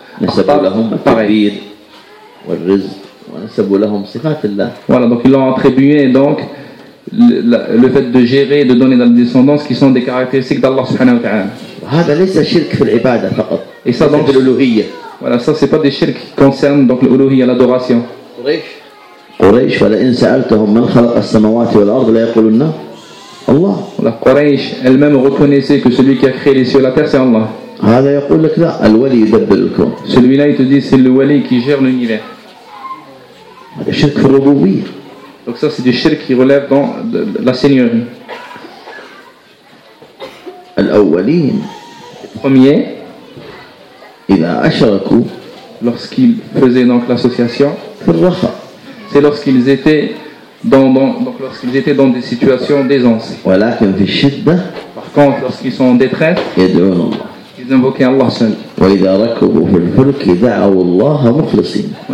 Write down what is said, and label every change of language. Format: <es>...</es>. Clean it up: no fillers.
<fr>Voilà, donc ils l'ont attribué donc le fait de gérer, de donner dans la descendance qui sont des caractéristiques d'Allah subhanahu wa</fr> <ar>ta'ala.</ar> <fr>Et ça donc, voilà, ça c'est pas des shirk qui concernent donc l'uluhiyya, l'adoration.</fr> <ar>Quraysh, فَلَئِنْ سَأَلْتَهُمْ مَنْ خَلَقَ السَّمَوَاتِ وَالْأَرْضِ لَيَقُولُنَّ Allah.</ar> <fr>La Quraysh elle-même reconnaissait que celui qui a créé les cieux et la terre c'est Allah.</fr> <ar>هذا يقول لك لا الولي يدبر الكون.</ar> <fr>Celui-là il te dit c'est le wali qui gère l'univers.</fr> <ar>هذا شرك في الربوبية.</ar> <fr>Donc ça c'est du shirk qui relève dans la seigneurie.</fr> <ar>الأولين.</ar> <fr>Premier.</fr> <ar>إذا أشركوا.</ar> <fr>Lorsqu'ils faisaient donc l'association.</fr> <ar>في الرخاء.</ar> <fr>C'est lorsqu'ils étaient dans des situations d'aisance.</fr> <ar>ولكن في الشدة.</ar> <fr>Par contre lorsqu'ils sont en détresse.</fr> <ar>يدعون الله. وإذا ركبوا في الفلك دعوا الله مخلصين.</ar>